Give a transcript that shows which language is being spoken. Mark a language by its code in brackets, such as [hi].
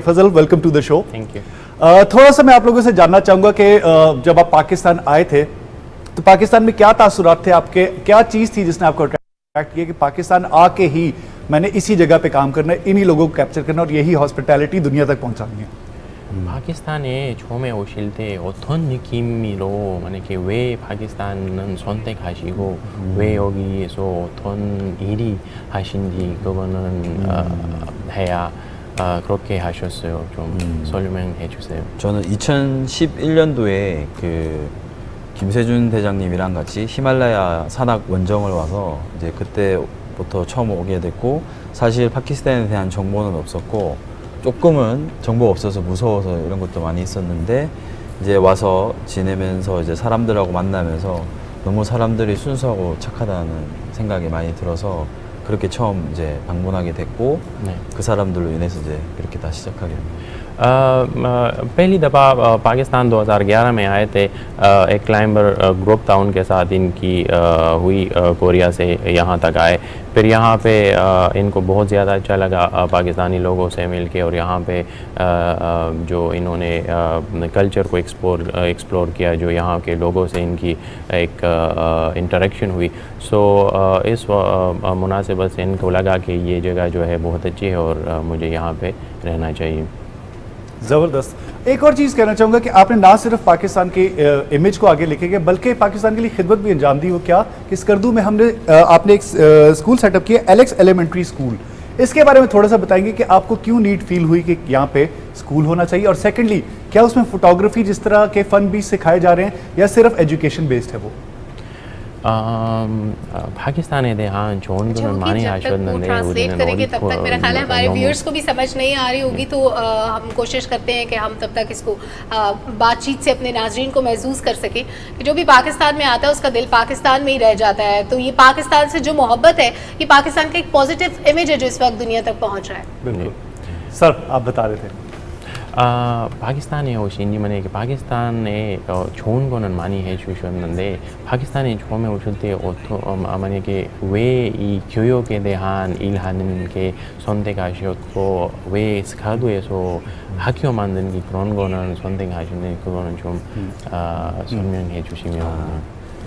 [en] Fazal, welcome to the show. Thank you. [hi] थोड़ा सा मैं आप लोगों से जानना चाहूँगा कि जब आप पाकिस्तान आए थे तो पाकिस्तान में क्या तासुरात थे आपके, क्या चीज़ थी जिसने आपको अट्रैक्ट किया कि पाकिस्तान आके ही मैंने इसी जगह पे काम करना है, इन्हीं लोगों को कैप्चर करना और यही हॉस्पिटैलिटी दुनिया तक पहुँचानी है? [ko] 파키스탄에 처음에 오실 때 어떤 느낌으로 만약에 왜 파키스탄은 선택하시고 왜 여기에서 어떤 일이 하신지 그거는 해야 그렇게 하셨어요. 좀 설명해 주세요. 저는 2011년도에 그 김세준 대장님이랑 같이 히말라야 산악 원정을 와서 이제 그때부터 처음 오게 됐고, 사실 파키스탄에 대한 정보는 없었고 조금은 정보가 없어서 무서워서 이런 것도 많이 있었는데, 이제 와서 지내면서 이제 사람들하고 만나면서 너무 사람들이 순수하고 착하다는 생각이 많이 들어서 그렇게 처음 이제 방문하게 됐고, 네. 그 사람들로 인해서 이제 그렇게 다 시작하게 됩니다. [hi] पहली दफ़ा पाकिस्तान 2011 में आए थे। एक क्लाइंबर ग्रुप था, उनके साथ इनकी हुई, कोरिया से यहाँ तक आए। फिर यहाँ पे इनको बहुत ज़्यादा अच्छा लगा पाकिस्तानी लोगों से मिलके, और यहाँ पे जो इन्होंने कल्चर को एक्सप्लोर किया, जो यहाँ के लोगों से इनकी एक इंटरेक्शन हुई। सो इस मुनासिबत से इनको लगा कि ये जगह जो है बहुत अच्छी है और मुझे यहाँ पे रहना चाहिए। ज़बरदस्त। एक और चीज़ कहना चाहूँगा कि आपने ना सिर्फ पाकिस्तान के इमेज को आगे लेके गए बल्कि पाकिस्तान के लिए खिदमत भी अंजाम दी। वो क्या कि स्कर्दू में हमने आपने एक स्कूल सेटअप किया, एलेक्स एलिमेंट्री स्कूल। इसके बारे में थोड़ा सा बताएंगे कि आपको क्यों नीड फील हुई कि यहाँ पे स्कूल होना चाहिए, और सेकेंडली क्या उसमें फोटोग्राफी जिस तरह के फ़न भी सिखाए जा रहे हैं या सिर्फ एजुकेशन बेस्ड है वो? [ko] पाकिस्तान에 대한 좋은 거는 많이 하셨는데 [hi] ट्रांसलेट करेंगे तब तक मेरा ख्याल है हमारे व्यूअर्स को भी समझ नहीं आ रही होगी, तो हम कोशिश करते हैं कि हम तब तक इसको बातचीत से अपने नाजरीन को महसूस कर सके कि जो भी पाकिस्तान में आता है उसका दिल पाकिस्तान में ही रह जाता है। तो ये पाकिस्तान से जो मोहब्बत है, ये पाकिस्तान का एक पॉजिटिव इमेज है जो इस वक्त दुनिया तक पहुँच रहा है। बिल्कुल सर, आप बता रहे थे। [ko] 파키스탄에 오신 만약에 파키스탄에 좋은 거는 많이 해주셨는데, 파키스탄에 처음에 오실 때 만약에 왜 이 교육에 대한 일하는 게 선택하셨고 왜 스카드에서 학교 만드는 그런 거는 선택하셨는데 그거는 좀 설명해 주시면.